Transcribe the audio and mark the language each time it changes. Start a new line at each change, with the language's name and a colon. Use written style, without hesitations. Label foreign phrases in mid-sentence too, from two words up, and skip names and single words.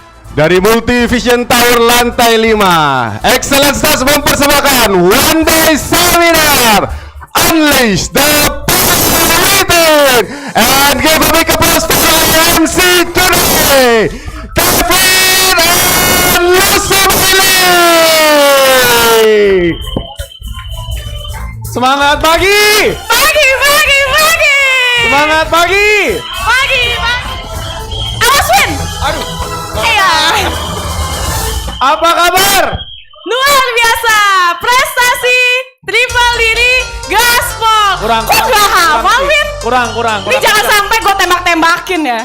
Indonesian: Dari Multivision Tower lantai 5, Excellent Stars mempersembahkan One Day Seminar Unleash the Power Within,
English: and give a big applause for our MC today, Kevin and Lucy Bailey.
Indonesian: Semangat pagi! Pagi! Semangat pagi! Pagi! Awas Win! Aduh, Iya. apa kabar? Luar biasa, prestasi triple diri gaspol. Kurang. Kok gak hafal sih. Win? Kurang. Ini jangan sampai gue tembak-tembakin ya.